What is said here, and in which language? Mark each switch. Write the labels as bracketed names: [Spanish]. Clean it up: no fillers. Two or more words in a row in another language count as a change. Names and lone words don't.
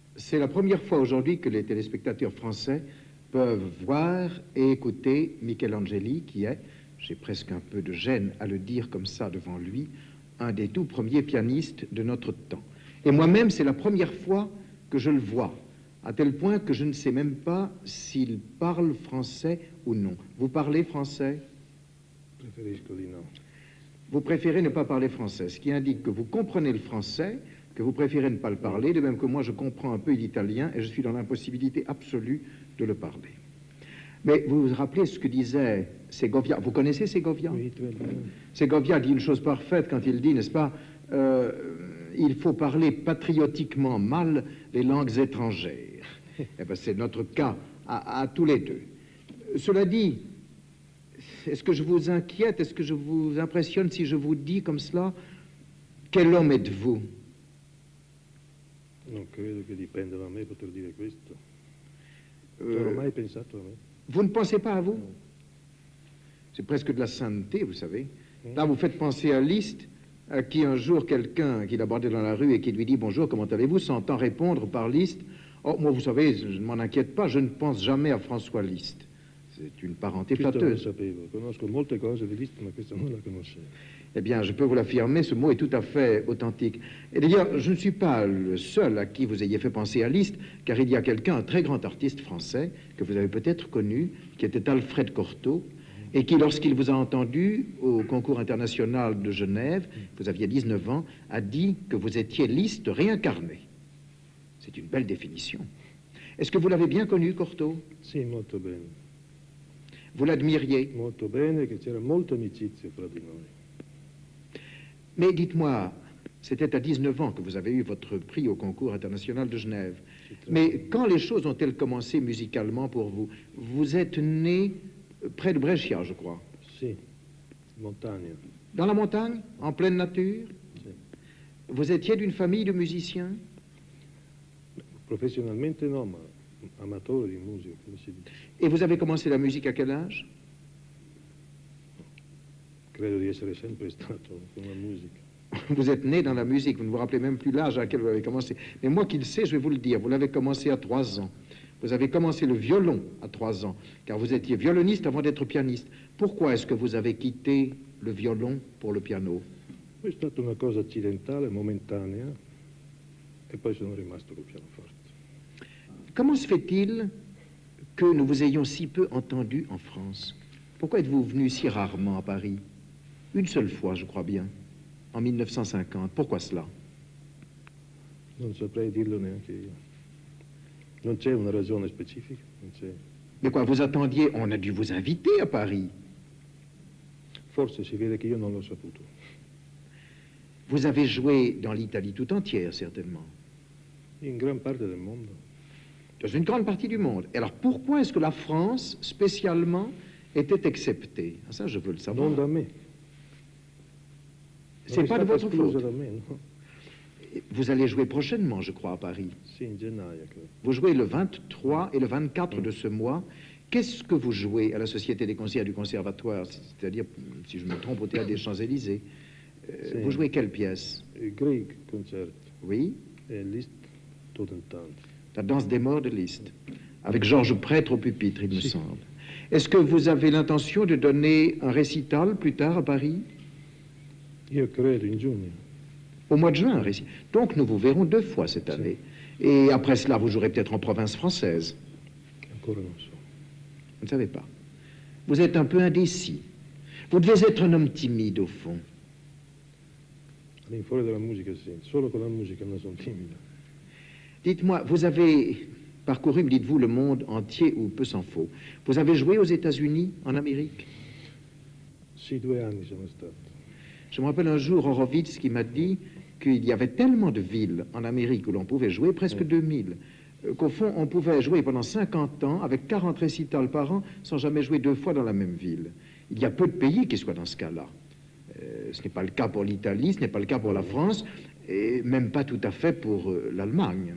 [French] C'est la première fois aujourd'hui que les téléspectateurs français peuvent voir et écouter Michelangeli, qui est, j'ai presque un peu de gêne à le dire comme ça devant lui, un des tout premiers pianistes de notre temps. Et moi-même, c'est la première fois que je le vois, à tel point que je ne sais même pas s'il parle français ou non. Vous parlez français? [Italian] Preferisco di no. [French] Vous préférez ne pas parler français, ce qui indique que vous comprenez le français, que vous préférez ne pas le parler, de même que moi je comprends un peu l'italien et je suis dans l'impossibilité absolue de le parler. Mais vous vous rappelez ce que disait Segovia? Vous connaissez Segovia? Oui, très bien. Segovia dit une chose parfaite quand il dit, n'est-ce pas, il faut parler patriotiquement mal les langues étrangères. Eh bien, c'est notre cas à tous les deux. Cela dit, est-ce que je vous inquiète, est-ce que je vous impressionne si je vous dis comme cela, quel homme êtes-vous? [Italian] Non credo che dipenda da me poter dire questo. Non ho mai pensato a me. [French] Vous ne pensez pas à vous? C'est presque de la sainteté, vous savez. Là, vous faites penser à Liszt, à qui un jour quelqu'un qui l'abordait dans la rue et qui lui dit « Bonjour, comment allez-vous » s'entend répondre par Liszt « Oh, moi, vous savez, je ne m'en inquiète pas, je ne pense jamais à François Liszt. » C'est une parenté [Italian] Questo non lo [French] flatteuse. [Italian] sapevo. Conosco molte cose di Liszt, ma questa non la conoscevo. [French] Eh bien, je peux vous l'affirmer, ce mot est tout à fait authentique. Et d'ailleurs, je ne suis pas le seul à qui vous ayez fait penser à Liszt, car il y a quelqu'un, un très grand artiste français, que vous avez peut-être connu, qui était Alfred Cortot, et qui, lorsqu'il vous a entendu au concours international de Genève, vous aviez 19 ans, a dit que vous étiez Liszt réincarné. C'est une belle définition. Est-ce que vous l'avez bien connu, Cortot? [Italian] Sì, molto bene. [French] Vous l'admiriez? [Italian] Molto bene, che c'era molta amicizia fra di noi. [French] Mais dites-moi, c'était à 19 ans que vous avez eu votre prix au concours international de Genève. Mais quand les choses ont-elles commencé musicalement pour vous? Vous êtes né près de Brescia, je crois. [Italian] Sì, montagna. [French] Dans la montagne, en pleine nature? [Italian] Sì. [French] Vous étiez d'une famille de musiciens? [Italian] Professionalmente no, ma amatore di musica, come si dice. [French] Et vous avez commencé la musique à quel âge? [Italian] Credo di essere sempre stato con la musica. [French] Vous êtes né dans la musique, vous ne vous rappelez même plus l'âge à laquelle vous avez commencé. Mais moi qui le sais, je vais vous le dire, vous l'avez commencé à 3 ans. Vous avez commencé le violon à 3 ans, car vous étiez violoniste avant d'être pianiste. Pourquoi est-ce que vous avez quitté le violon pour le piano? [Italian] Poi è stata una cosa accidentale, momentanea, e poi sono rimasto col pianoforte. [French] Comment se fait-il que nous vous ayons si peu entendu en France? Pourquoi êtes-vous venu si rarement à Paris? Une seule fois, je crois bien, en 1950. Pourquoi cela? [Italian] Non saprei dirlo neanche io. Non c'è una ragione specifica, non c'è. [French] Mais quoi, vous attendiez, on a dû vous inviter à Paris. [Italian] Forse si vede che io non l'ho saputo. [French] Vous avez joué dans l'Italie tout entière, certainement. [Italian] In gran parte del mondo. [French] Dans une grande partie du monde. Et alors, pourquoi est-ce que la France, spécialement, était exceptée? Ah, ça, je veux le savoir. [Italian] Non da me. [French] C'est pas de votre faute. [Italian] Da me, no? [French] Vous allez jouer prochainement, je crois, à Paris. [Italian] Sì, in gennaio, credo. [French] Vous jouez le 23 et le 24 de ce mois. Qu'est-ce que vous jouez à la Société des concerts du Conservatoire? C'est-à-dire, si je me trompe, au Théâtre des Champs-Élysées. Vous jouez quelle pièce? [Italian] Grieg concerto. [French] Oui, [Italian] E Liszt Totentanz. [French] la danse des morts de Liszt, avec Georges Prêtre au pupitre, il me [Italian] Si. [French] semble. Est-ce que vous avez l'intention de donner un récital plus tard à Paris? [Italian] Io credo in giugno. [French] Au mois de juin, un récital. Donc nous vous verrons 2 fois cette année. Et après cela, vous jouerez peut-être en province française. [Italian] Ancora non so. [French] Vous ne savez pas. Vous êtes un peu indécis. Vous devez être un homme timide, au fond. [Italian] All'infuori della musica sì, solo con la musica non sono timido. [French] Dites-moi, vous avez parcouru, me dites-vous, le monde entier ou peu s'en faut. Vous avez joué aux États-Unis, en Amérique? [Italian] Sì, 2 anni sono stato. [French] Je me rappelle un jour Horowitz qui m'a dit qu'il y avait tellement de villes en Amérique où l'on pouvait jouer, presque 2000, qu'au fond, on pouvait jouer pendant 50 ans avec 40 récitals par an sans jamais jouer 2 fois dans la même ville. Il y a peu de pays qui soient dans ce cas-là. Ce n'est pas le cas pour l'Italie, ce n'est pas le cas pour la France, et même pas tout à fait pour l'Allemagne.